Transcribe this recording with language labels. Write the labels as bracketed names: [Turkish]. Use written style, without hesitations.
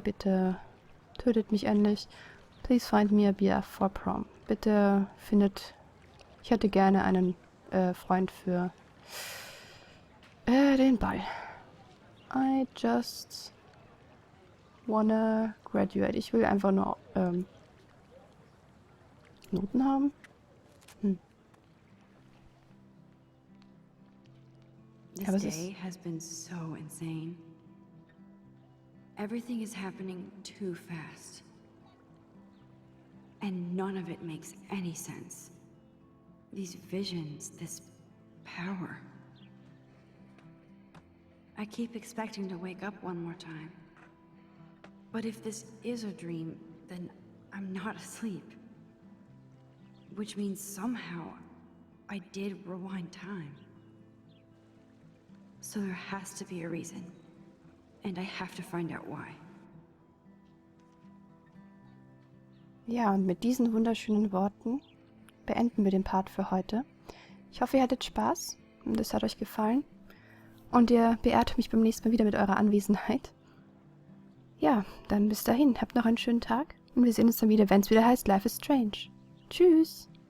[German] Bitte tötet mich endlich. [English] Please find me a BF for prom. [German] Bitte findet... Ich hätte gerne einen Freund für den Ball. [English] I just wanna graduate. [German] Ich will einfach nur Noten haben. [English] This day has been so insane. Everything is happening too fast. And none of it makes any sense. These visions, this power. I keep expecting to wake up one more time. But if this is a dream, then I'm not asleep. Which means somehow I did rewind time. So there has to be a reason. And I have to find out why. [German] Ja, und mit diesen wunderschönen Worten beenden wir den Part für heute. Ich hoffe, ihr hattet Spaß und es hat euch gefallen. Und ihr beehrt mich beim nächsten Mal wieder mit eurer Anwesenheit. Ja, dann bis dahin. Habt noch einen schönen Tag. Und wir sehen uns dann wieder, wenn es wieder heißt Life is Strange. Tschüss!